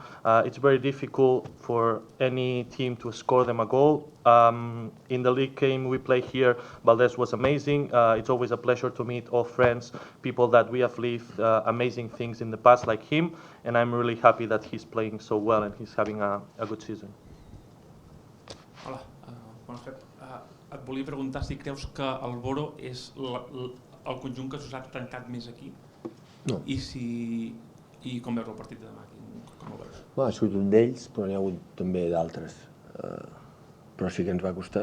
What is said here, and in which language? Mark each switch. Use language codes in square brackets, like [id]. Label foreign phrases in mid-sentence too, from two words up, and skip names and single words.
[en] It's very difficult for any team to score them a goal. In the league game we play here, Valdés was amazing. It's always a pleasure to meet old friends, people that we have lived amazing things in the past like him, and I'm really happy that he's playing so well and he's having a good season. [ca] Hola, bones Pep. Et volia preguntar si creus que el Boro és el conjunt que s'ha tancat més aquí. No. I com veus el partit de demà? Com ho veus? Ha sigut un d'ells, però n'hi ha hagut també d'altres. Però sí que ens va costar.